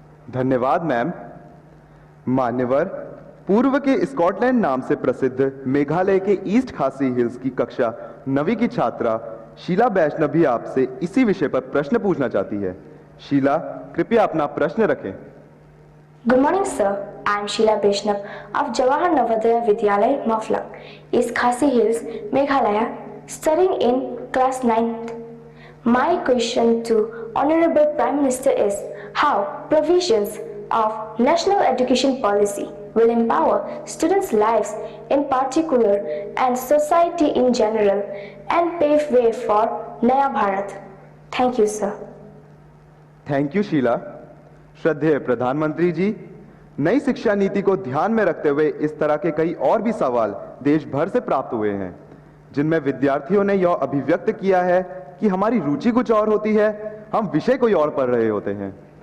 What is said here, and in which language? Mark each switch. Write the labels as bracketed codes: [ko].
[hi] धन्यवाद मैम। मान्यवर, पूर्व के स्कॉटलैंड नाम से प्रसिद्ध मेघालय के ईस्ट खासी हिल्स की कक्षा 9वीं की छात्रा शीला वैष्णव भी आपसे इसी विषय पर प्रश्न पूछना चाहती है। शीला, कृपया अपना प्रश्न रखें। [en] Good morning, sir. I am Sheila Vaishnav of Jawahar Navodaya Vidyalaya, Maflang, East Khasi Hills, Meghalaya, studying in class 9th. My question to Honorable Prime Minister is how provisions of National Education Policy will empower students' lives in particular and society in general and pave way for Naya Bharat. Thank you, sir. [hi] Thank you Sheila. श्रद्धेय प्रधानमंत्री जी, नई शिक्षा नीति को ध्यान में रखते हुए इस तरह के कई और भी सवाल देश भर से प्राप्त हुए हैं, जिनमें विद्यार्थियों ने यह अभिव्यक्त किया है कि हमारी रुचि कुछ और होती है, हम विषय कोई और पढ़ रहे होते हैं।